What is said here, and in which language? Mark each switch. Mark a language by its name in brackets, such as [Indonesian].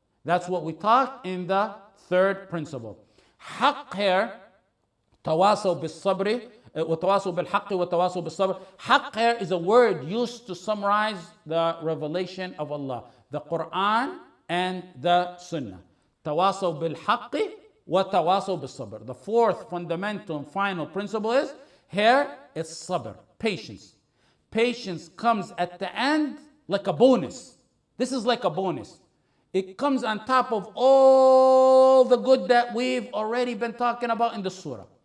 [English] That's what we taught in the third principle. Haqq here, tawasaw bil sabri, وتواصوا بالحق وتواصوا بالصبر. Haqq here is a word used to summarize the revelation of Allah, the Quran and the Sunnah. [Arabic] تواصوا بالحق وتواصوا بالصبر. [English] The fourth fundamental and final principle is, here it's sabr, patience. Patience comes at the end like a bonus. This is like a bonus. It comes on top of all the good that we've already been talking about in the surah.